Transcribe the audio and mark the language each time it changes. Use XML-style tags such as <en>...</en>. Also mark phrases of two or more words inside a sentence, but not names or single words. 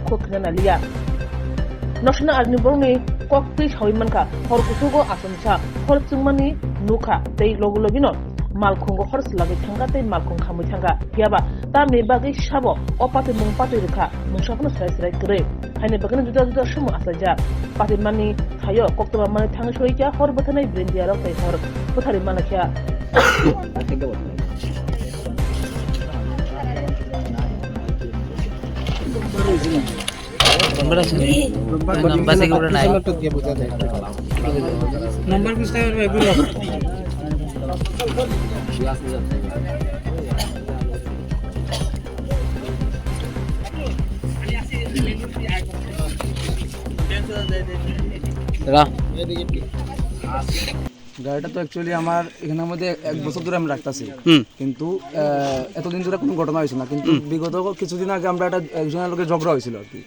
<brx>खोखना लिया नसना आरनि बरनि कक प्रि सावैमानका हर कुसुगो आश्रमसा हर चिंमानि नुखा दै लगु लगिनो मालखंगो हरस लागै थांगा तै मालखं खामै थांगा याबा ता मे बागै साबो अपाते मुं पाते रेखा मुसाफानो साय साय करे हायने बागै जुदा जुदा सुमु आसाजा पाते मानि थायो कक्तमा मानि थाङै सयजा हर बथानै ब्रेन्डिया राव तै हर पथारि मानखिया</brx> <hi>नंबर किसका है</hi> <bn>গাড়িটা তো অ্যাকচুয়ালি আমার এখানের মধ্যে 1 বছর ধরে আমি রাখতেছি কিন্তু এতদিন ধরে কোনো ঘটনা হয়েছে না কিন্তু বিগত কিছুদিন আগে আমরা একজনের লোকের ঝগড়া হয়েছিল আর কি।</bn>